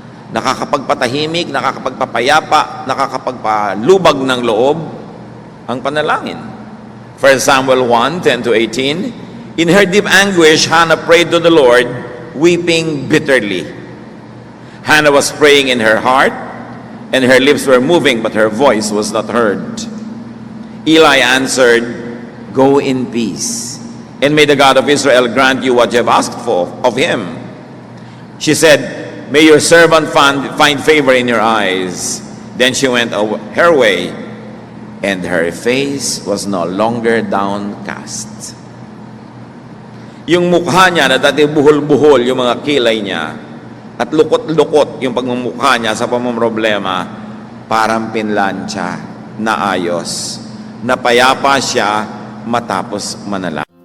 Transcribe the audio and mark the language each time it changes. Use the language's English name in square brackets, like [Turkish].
[Filipino] Nakakapagpatahimik, nakakapagpapayapa, nakakapagpalubag ng loob ang panalangin. [English] 1 Samuel 1:10-18, in her deep anguish, Hannah prayed to the Lord, weeping bitterly. Hannah was praying in her heart, and her lips were moving, but her voice was not heard. Eli answered, go in peace, and may the God of Israel grant you what you have asked for of him. She said, may your servant find favor in your eyes. Then she went her way, and her face was no longer downcast. [Filipino] Yung mukha niya na dati buhol-buhol yung mga kilay niya, at lukot-lukot yung pagmumukha niya sa pamumroblema, parang pinlansya na ayos. Napayapa siya matapos manalangin.